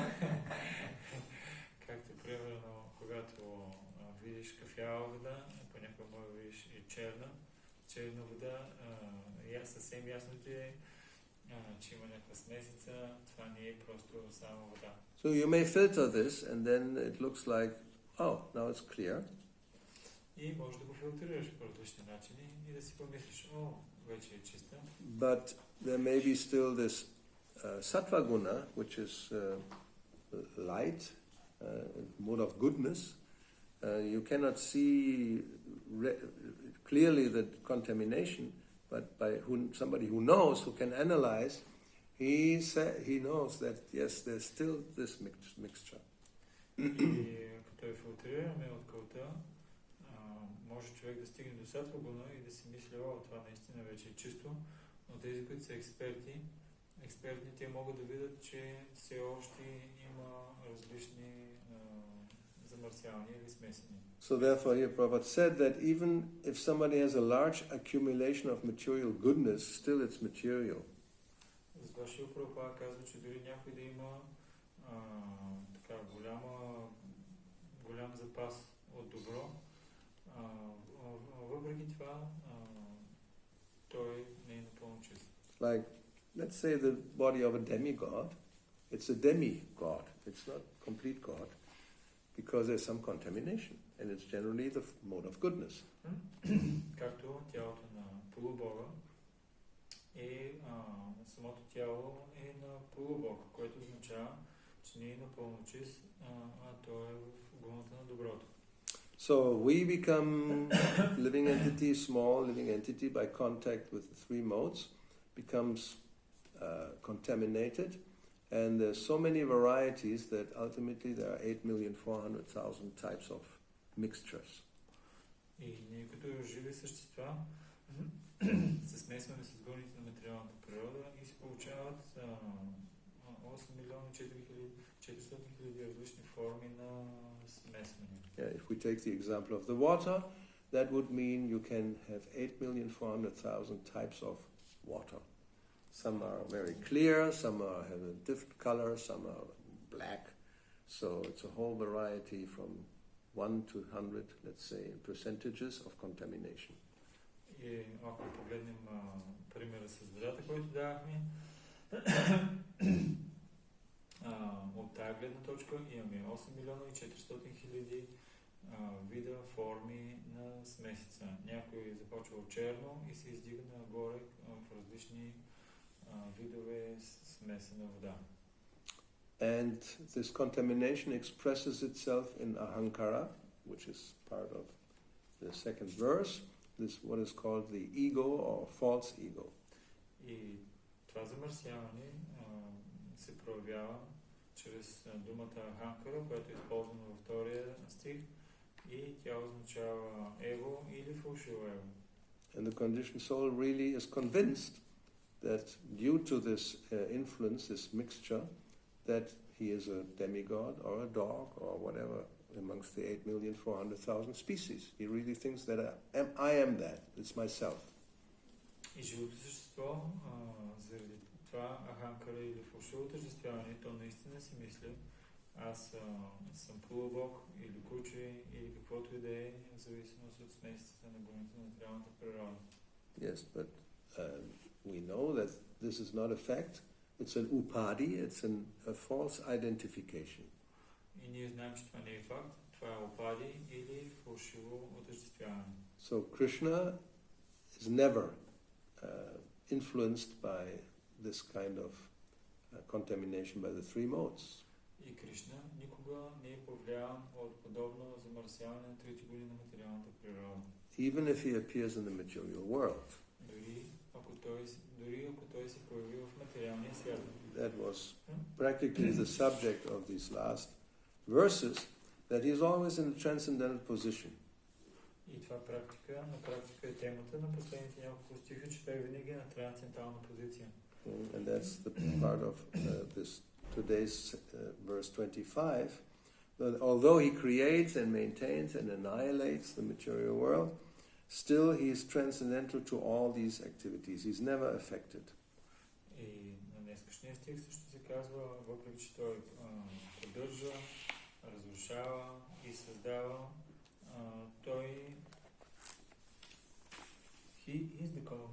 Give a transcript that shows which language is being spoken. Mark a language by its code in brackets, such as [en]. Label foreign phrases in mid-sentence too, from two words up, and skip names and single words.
[bg] Както примерно, когато видиш кафява вода, понякога може да видиш и черна вода, съвсем ясно ти е, че има някаква смесица, това не е просто само вода. [en] So you may filter this and then it looks like, oh, now it's clear. [bg] И можеш да го филтрираш по различни начини и да си помислиш, вече е чиста. [en] But there may be still this [sa] सत्त्व गुण, [en] which is light, mode of goodness. You cannot see clearly the contamination, but by somebody who knows, who can analyze, he knows that yes, there's still this mixture. [bg] И като я филтрираме от кълта, може човек да стигне до [sa] सत्त्व गुण [bg] и да си мисли, това наистина вече е чисто, но тези, които са експертни, те могат да видят, че все още има различни замърсявания или смесени. [en] So therefore here Prabhupada said that even if somebody has a large accumulation of material goodness, still it's material. [bg] Затова Шрила Прабхупада казва, че дори някой да има така голям запас от добро, въпреки това той не е напълно чист. [en] Like, let's say the body of a demigod, it's a demigod, it's not complete God, because there's some contamination, and it's generally the mode of goodness. [bg] Както тялото на полубога самото тяло е на полубог, което означава, че не е напълно чист, то е в гуната на доброто. [en] So we become living entity, small living entity, by contact with the three modes, becomes contaminated, and there's so many varieties that ultimately there are 8,400,000 types of mixtures. [bg] И ние като живи същества се смесваме с горните на материалната природа и се получават 8 милиона 400 хиляди различни форми на смесване. [en] Yeah, if we take the example of the water, that would mean you can have 8,400,000 types of water. Some are very clear, some have a different color, some are black. So it's a whole variety from 1 to 100, let's say, percentages of contamination. [bg] И ако погледнем примера с водата, който давахме, от тази гледна точка имаме 8 милиона и 400 хиляди вида, форми на смесица. Някой започва от черно и се издига нагоре в различни видове смесена вода. [en] And this contamination expresses itself in ahankara, which is part of the second verse, this what is called the ego or false ego. [bg] И това замърсяване се проявява чрез думата аханкара, която е използвана във втория стих, и тя означава его или фалшиво его. [en] And the conditioned soul really is convinced that due to this influence, this mixture, that he is a demigod or a dog or whatever amongst the 8,400,000 species. He really thinks that I am that, it's myself. [bg] И живото същество, заради това аханкара или фалшиво тържествяване, то наистина си мисли, аз съм полубог или куче или каквото и да е, в зависимост от смесицата на гумите на материалната природа. [en] Yes, but we know that this is not a fact. It's an upadi, it's a false identification. [bg] И ние знаем, че това не е факт, това е опади или фалшиво отъждествяване. [en] So Krishna is never influenced by this kind of contamination by the three modes. [bg] И Кришна никога не е повлиян от подобно замърсяване на трите години на материалната природа. [en] Even if he appears in the material world. [bg] Дори ако той се появи в материалния свят. [en] That was practically the subject of these last verses, that he is always in a transcendental position. [bg] И това на практика е темата на последните няколко стиха, че той винаги е на трансцендентална позиция. [en] And that's the part of this today's verse 25, that although he creates and maintains and annihilates the material world, still he is transcendental to all these activities. He's never affected. [bg] И на днескашния стих също се казва, въпреки че той поддържа, разрушава и създава, той [en] he is the cause.